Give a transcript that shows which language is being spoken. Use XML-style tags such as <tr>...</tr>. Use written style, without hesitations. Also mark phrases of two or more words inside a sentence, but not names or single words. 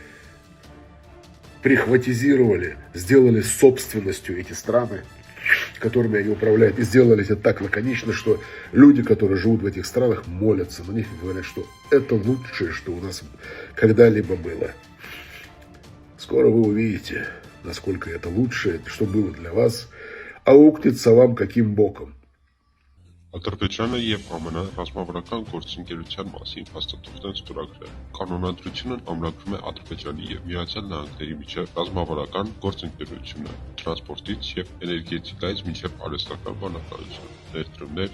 <ru>прихватизировали, сделали собственностью эти страны, которыми они управляют, и сделали это так лаконично, что люди, которые живут в этих странах, молятся на них и говорят, что это лучшее, что у нас когда-либо было. Скоро вы увидите, насколько это лучшее, что было для вас, аукнется вам каким боком.</ru> <hy>Ադրբեջանը եւ ԱՄՆ ռազմավարական գործընկերության մասին հաստատություն են ստորագրել։ Կանոնադրությունն ամրագրում է Ադրբեջանի եւ Միացյալ Նահանգների միջև ռազմավարական գործընկերությունը, տրանսպորտից եւ էներգետիկայից մինչեւ արհեստական բանակարություն, ներդրումներ</hy>